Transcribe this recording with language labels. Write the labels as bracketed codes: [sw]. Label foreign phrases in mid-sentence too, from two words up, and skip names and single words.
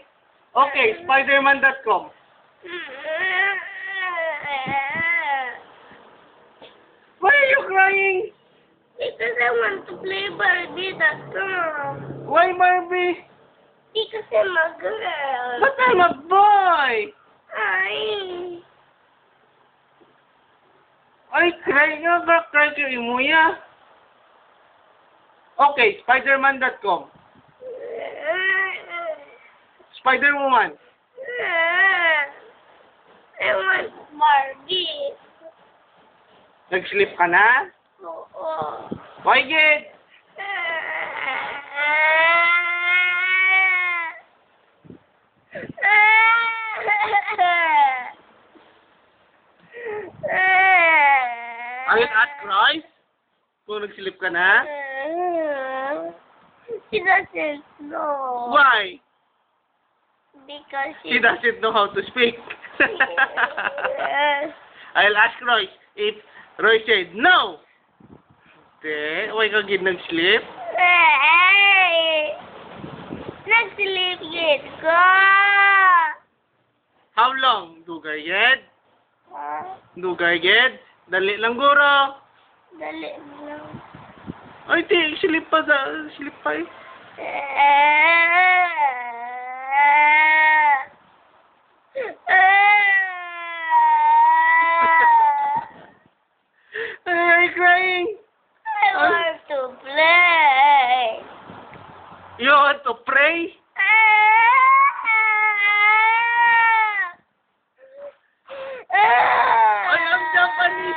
[en] Okay, Spiderman.com. Why are you crying? Because I want to play Barbie.com. Why, Barbie? Because I'm a girl. But I'm a boy! [hil] Ay, cry nga, cry ka imuya. [en] Okay, Spiderman.com. Spider-Woman. I want Barbie. [hil] Nag-sleep ka na? Oo. [en] Why, Gid? Are you at cries? [hil] Kung nag-sleep ka na? [en] She doesn't know. Why? Because He doesn't know how to speak. I'll ask Roy. If Roy said no, then why [hil] ka Gid nag-sleep? Nag-sleep yet ko. [en] How long? [hil] Dugay Gid? Dugay Gid? Dali lang guro. Dali lang. Ay, sleep pa sleep pa eh. [en] Are you crying? I want to play. You want to pray? I am Japanese.